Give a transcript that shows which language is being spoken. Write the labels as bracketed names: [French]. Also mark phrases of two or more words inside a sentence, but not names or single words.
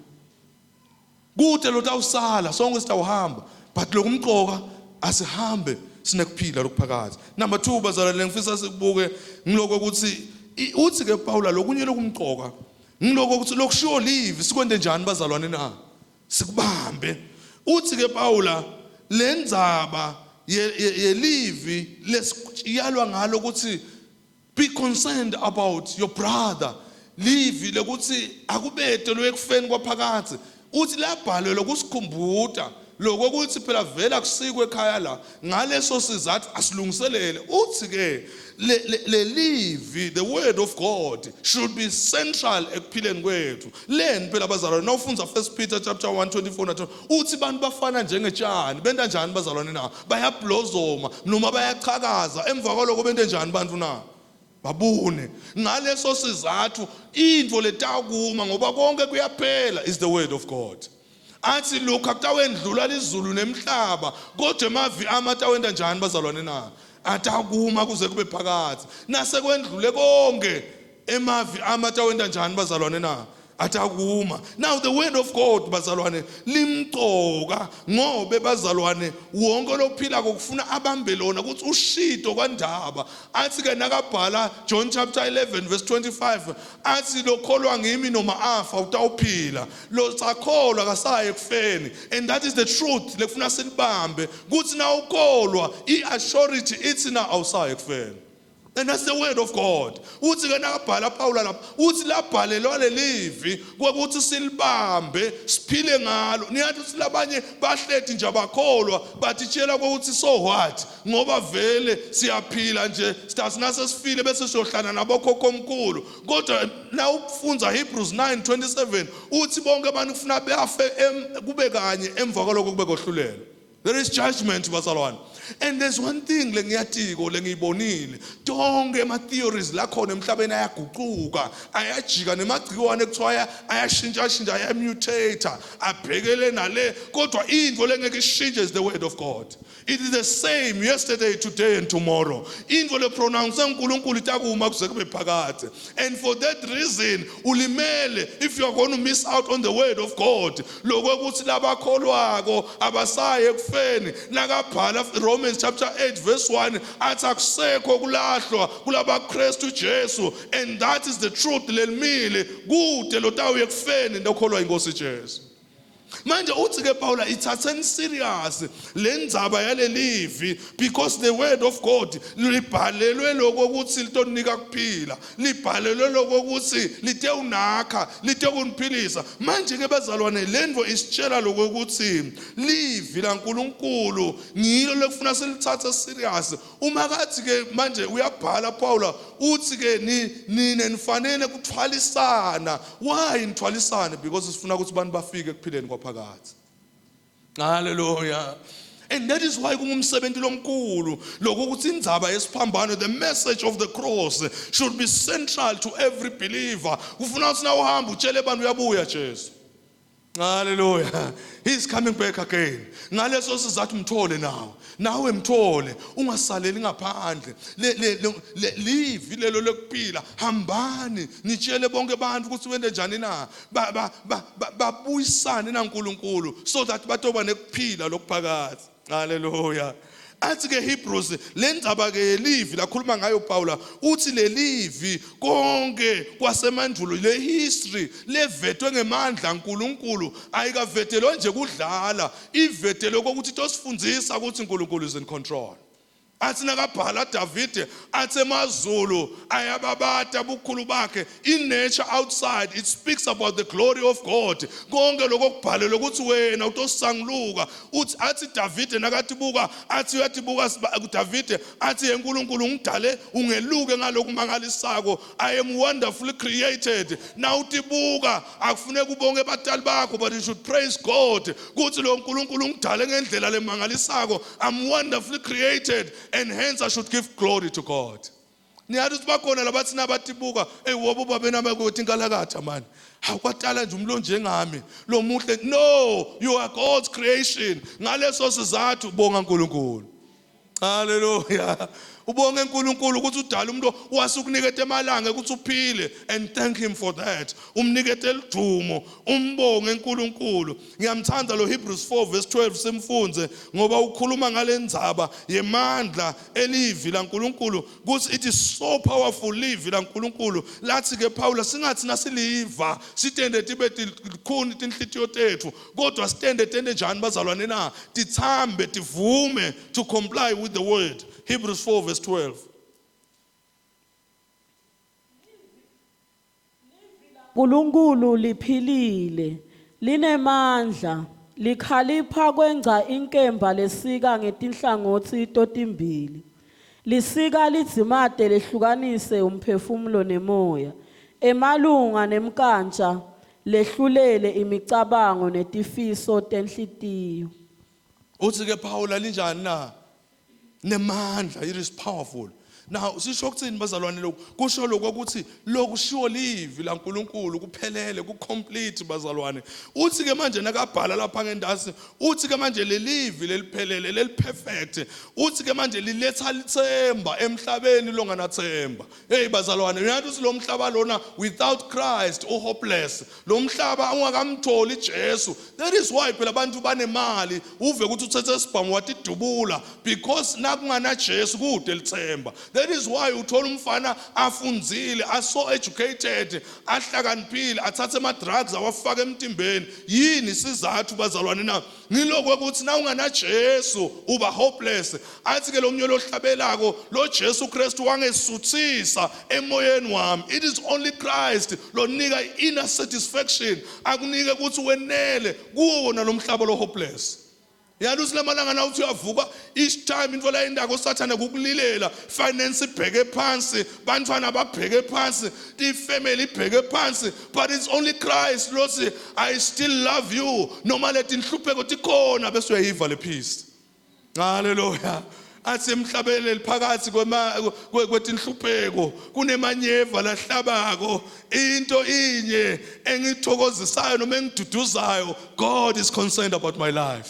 [Swati] kude lo tawusala sonke sitawuhamba but lokumqoka asihambe sinekuphila lokuphakathi number 2 bazalwane ngifisa sibuke ngiloko ukuthi uthi ke Paul lokunye lokumqoka ngiloko ukuthi lokushiwo live sikwende njani bazalwane na sikubambe uthi ke Paul lendzaba yelivi lesiyalwa ngalo ukuthi [English] be concerned about your brother [Swati] livi lokuthi akubede lo ekufeni kwaphakathi uthi labhalwe lokusikhumbuta lokho ukuthi phela vela kusikwe ekhaya la ngaleso sizathu asilungiselele uthi ke le live [English] the word of God should be central [Swati] ekuphileni kwethu leni phela bazalwane nawufunza 1 Peter chapter 1:24 uthi bantu bafana njengetshani benda njani bazalwane na bayablozoma noma bayachakaza emva kwaloko bende njani bantu na babune ngaleso sizathu into letakuma ngoba konke kuyaphela [English] is the word of God [Swati] athi lokhu akutawendlula izulu nemhlaba kodwa emavi amatawenda njani bazalwane na atakuma kuze kube phakathi nasekwendlule konke emavi amatawenda njani bazalwane na atakuma [English] now the word of God [Swati] bazalwane limqoka ngobe bazalwane wonke lophila kokufuna abambe lona ukuthi ushito kwandaba athi ke nakabhala John chapter 11 verse 25 athi lokholwa ngimi noma afa utawuphila lo sakholwa kasaye ekufeni [English] and that is the truth [Swati] lekufuna silibambe ukuthi na ukholwa iassurity ithi na awusaye ekufeni. [English] And that's the word of God. [Swati] Uthi ke nakabhala Paul lapha uthi labhalelwa lelivi ukuthi silibambe siphile ngalo niyathi silabanye bahleti nje abakholwa bathitshela ukuthi [English] so what [Swati] ngoba vele siyaphila nje sithasinase sifile bese siyohlana nabokhokho omkhulu kodwa na ufunza Hebrews 9:27 uthi bonke abantu kufuna beafe kube kanye emva kwaloko kube kohlulela. [English] There is judgment bazalwane. And there's one thing [Swati] lengiyatiko lengiyibonile tonke ema theories la khona emhlabeni ayaguquka ayajika nemagciwane ekuthiwa ayashintsha ayamutate abhekele nale kodwa into lengeke ishintshe [English] is the word of God. It is the same yesterday, today and tomorrow. [Swati] Into le pronounce uNkulunkulu itakuma kuze kube phakathi. [English] And for that reason [Swati] ulimele [English] if you are going to miss out on the word of God [Swati] lokuthi labakholwako abasaye ekufeni nakabhala Romans chapter 8 verse 1 athi akusekho kulahlwa kulaba Kristu Jesu [English] and that is the truth [Swati] lelimile kude lotawuye ekufeni ndokholwa inkosi Jesu. Manje uthi ke Paula ithatheni serious lendzaba yalelivi [English] because the word of God [Swati] libhalelwe lokuthi litonika kuphila, libhalelwe lokuthi lite unakha, lite kuniphilisa. Manje ke bazalwane lendvo isitshela lokuthi livi laNkulunkulu ngilo lekufuna silithathe serious. Uma kathi ke manje uyabhala Paula uthi ke nine nifanele kuthwalisana. Why nithwalisane? Because sifuna ukuthi abantu bafike ekuphileni kwaphakathi. Hallelujah. [English] And that is why [Swati] kungumsebenzi lomkhulu lokuthi indzaba yesiphambano, [English] the message of the cross should be central to every believer. [Swati] Kufuna ukuthi na uhamba utshele abantu uyabuya Jesu. [English] Hallelujah. He's coming back again. [Swati] Ngaleso sizathu mthole nawe. Nawe mthole, ungasaleli ngaphandle. Livi lelo lokuphila, hambani nitshele bonke abantu ukuthi wende njani na. Babuyisane naNkulunkulu [English] so that [Swati] batoba nekuphila lokuphakathi. Hallelujah. Athi ke Hebrews lendzaba ke livi lakhuluma ngayo Paula uthi le livi konke kwasemandulo le history levetwe ngemandla uNkulunkulu ayikavetelwe nje kudlala, ivetelwe ukuthi tosifundisa ukuthi uNkulunkulu [English] is in control. [Swati] Athi nakabhala David athi emazulu ayababata bukhulu bakhe, [English] in nature outside it speaks about the glory of God. [Swati] Konke lokubhalelwe ukuthi wena utosangluka uthi athi David nakathi buka athi uyatibuka David athi uNkulunkulu ngidale ungeluke ngalokumangalisako, [English] I am wonderfully created. [Swati] Now utibuka akufuneka ubonge batali bakho, [English] but you should praise God [Swati] ukuthi lo uNkulunkulu ngidale ngendlela lemangalisako, [English] I'm wonderfully created and hence I should give glory to God. [Swati] Niyathi sibakhona labathi nabatibuka wobo babena bakuthi inkalakatha man. Awukwatala nje umlo njengami lo muhle. [English] No, you are God's creation. [Swati] Ngaleso sizathu bonga uNkulunkulu. Hallelujah. Ubonge uNkulunkulu ukuthi udala umuntu wasukuniketa emalanga ukuthi uphile, [English] and thank him for that. [Swati] Umnikete elidumo, umbonge uNkulunkulu. Ngiyamthanda lo Hebrews 4 verse 12 simfunze ngoba ukhuluma ngalendzaba yemandla elivi laNkulunkulu ukuthi [English] it is so powerful [Swati] livi laNkulunkulu. Lathi ke Paula singathi nasiliva sitende tibe tikhuni tinhlitiyo tethu, kodwa sitende njani bazalwane na, tithambe tivume [English] to comply with the word. [Swati] Hebrews 4 verse 12. uNkulunkulu liphilile, linemandla, likhalipha kwenza inkemba lesika ngetinhlangothi totimbili. Lisika lidzimate lehlukanise umphefumulo nemoya, emalunga nemkantsha lehlulele imicabango netifiso tenhlitiyo. Uthi ke Paula linjani na? Nemandla, [English] it is powerful. [Swati] Now sisho ukuthini bazalwane lokhu? Kusho lokho ukuthi lokushiwo livi laNkulunkulu kuphelele, ku-complete bazalwane. Uthi ke manje nakabhala lapha ngendasi, uthi ke manje lelivi leliphelele, leliperfect. Uthi ke manje liletha lithemba emhlabeni longanathemba. Hey bazalwane, uyathi uthi lo mhlaba lona [English] without Christ hopeless. [Swati] Lo mhlaba ungakamtholi Jesu. [English] That is why [Swati] phela abantu banemali uve ukuthi uthethe isibhamu watidubula, because nakungana Jesu kude lithemba. [English] That is why [Swati] uthola umfana afundzile, [English] so educated, [Swati] ahlakaniphile, athathe ama-drugs awafaka emtimbeni. Yini sizathu bazalwane na? Ngilokho ukuthi na ungana Jesu uba hopeless. Athi ke lo mnyolo ohlabelako lo Jesu Kristu wangesuthisa emoyeni wami. It is only Christ lo nika inner satisfaction, akunike ukuthi wenele kuwona lo mhlaba lo hopeless. Yalusi lamalanga na uthi uyavuka [English] each time [Swati] into la indako sathana kukulilela, finance ibheke phansi, bantwana babheke phansi, [English] the family [Swati] ibheke phansi, [English] but it's only Christ [Swati] lo si [English] I still love you [Swati] noma lethi inhlupheko tikhona bese uyayiva le peace. Hallelujah. Athi emhlabele liphakathi kwetinhlupheko kunemanyeva lahlabako, into inye engithokozisayo noma engiduduzayo, [English] God is concerned about my life.